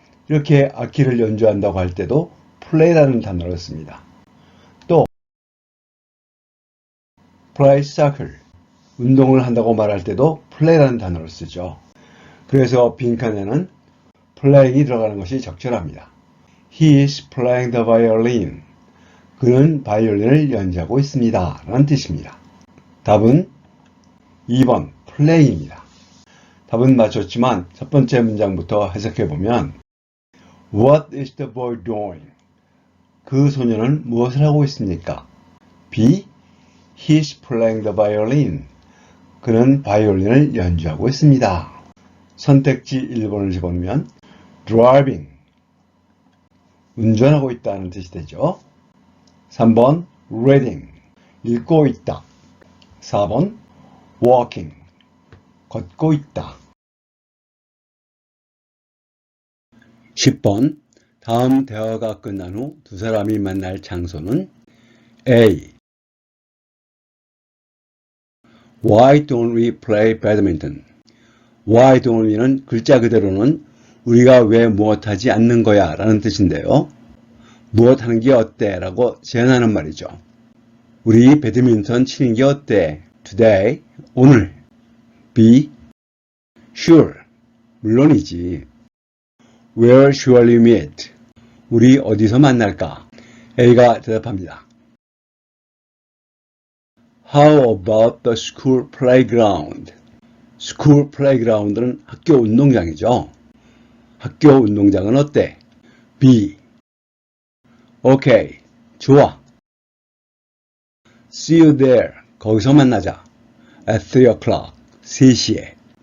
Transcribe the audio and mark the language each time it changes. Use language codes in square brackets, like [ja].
[ko] 이렇게 악기를 연주한다고 할 때도 play라는 단어를 씁니다. [en] 또 play soccer. [ko] 운동을 한다고 말할 때도 play라는 단어를 쓰죠. 그래서 빈칸에는 playing이 들어가는 것이 적절합니다. [en] He is playing the violin. [ko] 그는 바이올린을 연주하고 있습니다. 라는 뜻입니다. 답은 2번 play입니다. 답은 맞췄지만 첫 번째 문장부터 해석해보면 [en] What is the boy doing? [ko] 그 소녀는 무엇을 하고 있습니까? [en] B. He is playing the violin. [ko] 그는 바이올린을 연주하고 있습니다. 선택지 1번을 집어넣으면 driving, 운전하고 있다는 뜻이 되죠. 3번 reading, 읽고 있다. 4번 walking, 걷고 있다. 10번 다음 대화가 끝난 후 두 사람이 만날 장소는 A. [en] Why don't we play badminton? [ko] Why don't we는 글자 그대로는 우리가 왜 무엇하지 않는 거야 라는 뜻인데요. 무엇하는 게 어때? 라고 제안하는 말이죠. 우리 배드민턴 치는 게 어때? [en] Today, 오늘. B. Sure, 물론이지. Where shall we meet? [ko] 우리 어디서 만날까? A가 대답합니다. [en] How about the school playground? [ko] school playground는 학교 운동장이죠. 학교 운동장은 어때? B. Okay, 좋아. [en] See you there. [ko] 거기서 만나자. [en] At 3 o'clock. [ko] 3시에.